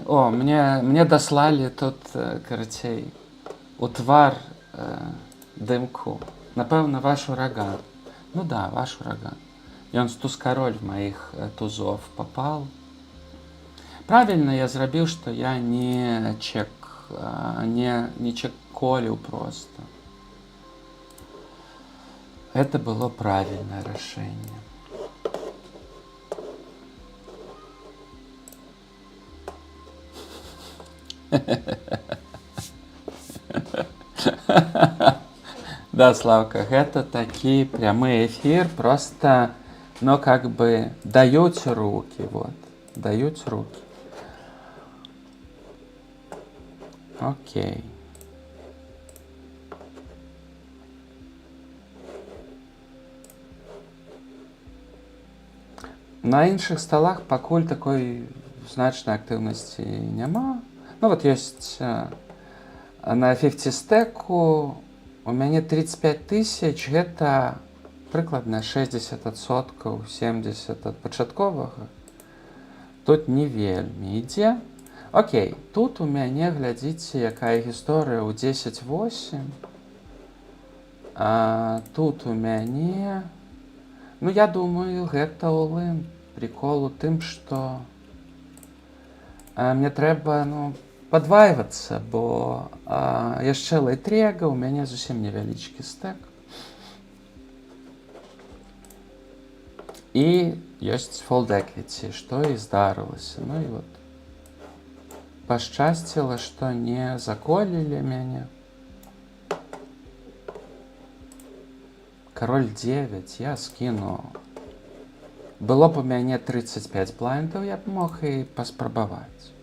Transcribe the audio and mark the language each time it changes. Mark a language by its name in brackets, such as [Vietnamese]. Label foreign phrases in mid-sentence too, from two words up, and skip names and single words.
[Belarusian] О, мне даслалі тут, карацей, у твар дымку. Напэўна, ваш ураган. Ну да, ваш ураган. Ён з туз-кароль [Russian] в маіх тузов попал. [Belarusian] Правильно я зрабіў, што я не чеколіў просто. [Russian] Это было правильное решение. Да, Славка, [Belarusian] гэта такі [Russian] прямы эфир, просто, ну, как бы, дают руки, вот, дают руки. Окей. [Belarusian] На іншых столах пакуль такой значнай актыўнасці няма. Ну вот ёсць на 50 стэку у мяне 35 тысяч, гэта прыкладна 60%, 70% ад пачатковага. Тут не вельмі ідзе. Окей, тут у мяне, глядзіце, якая гісторыя ў 10-8. Тут у мяне... Ну, я думаю, гэта all-in. Прикол у тым, што мне трэба, ну, падвайвацца, бо яшчэ лайтрега, у мяне зусім невялічкі стэк. І ёсць [English] fold equity, [Belarusian] што і здарылася. Ну і вот. Пашчасціла, што не заколілі мяне. Король 9 я скіну. Было б у мяне 35 блайндаў, я б мог і паспрабаваць.